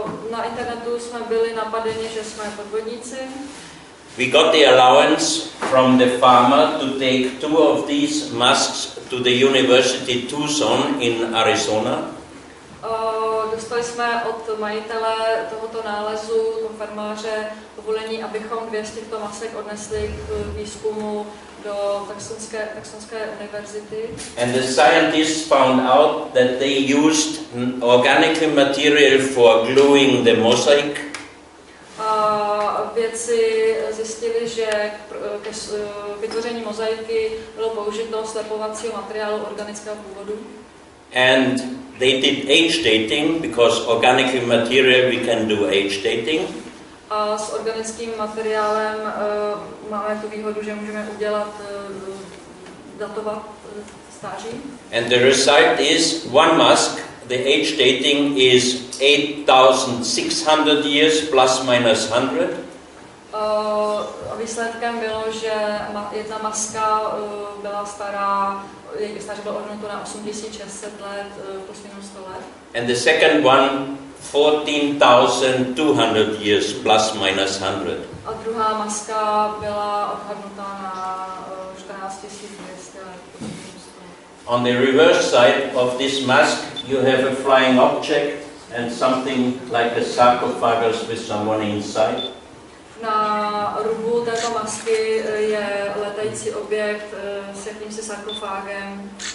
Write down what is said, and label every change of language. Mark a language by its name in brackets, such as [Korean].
[Czech] Na internetu jsme byli napadeni, že jsme podvodníci. [English] we got the allowance from the farmer to take 2 of these masks to the University Tucson in Arizona. [Czech] Dostali jsme od majitele tohoto nálezu, toho farmáře, povolení, abychom 2 z těchto masek odnesli k výzkumu do Tucsonské univerzity. [English] And the scientists found out that they used organic material for gluing the mosaic. [Czech] A vědci zjistili, že ke vytvoření mozaiky bylo použito slepovacího materiálu organického původu. [English] And they did age dating, because organic material we can do age dating. [Czech] A s organickým materiálem máme tu výhodu, že můžeme udělat datovat stáří. [English] And the result is one mask, the age dating is 8,600 years plus minus 100. [Czech] A výsledkem bylo, že jedna maska byla stará, její stáří bylo odhadnuto na 8600 let, plus minus 100 let. [English] And the second one 14,200 years plus minus 100. [Czech] A druhá maska byla odhadnutá na 14,200 let, plus minus 100. [English] On the reverse side of this mask you have a flying object and something like a sarcophagus with someone inside. [Czech] Na rubu této masky je letající objekt s jakýmsi sarkofágem.